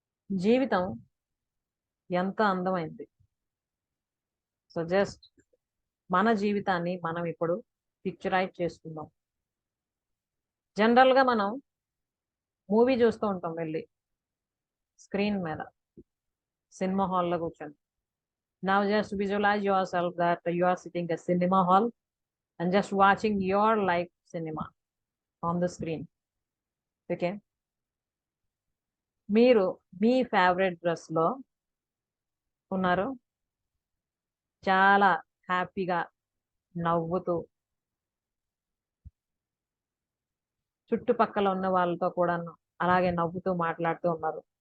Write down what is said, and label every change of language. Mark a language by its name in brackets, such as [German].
[Telugu] జీవితం ఎంత అందమైంది. So just మన జీవితాన్ని మనం ఇప్పుడు పిక్చరైజ్ చేసుకుందాం. జనరల్గా మనం మూవీ చూస్తూ ఉంటాం వెళ్ళి స్క్రీన్ మీద, సినిమా హాల్లో కూర్చొని. [English] Now just visualize yourself that you are sitting at cinema hall and just watching your life cinema on the screen. Okay? [Telugu] మీరు మీ ఫేవరెట్ డ్రెస్లో ఉన్నారు, చాలా హ్యాపీగా నవ్వుతూ చుట్టుపక్కల ఉన్న వాళ్ళతో కూడా అలాగే నవ్వుతూ మాట్లాడుతూ ఉన్నారు.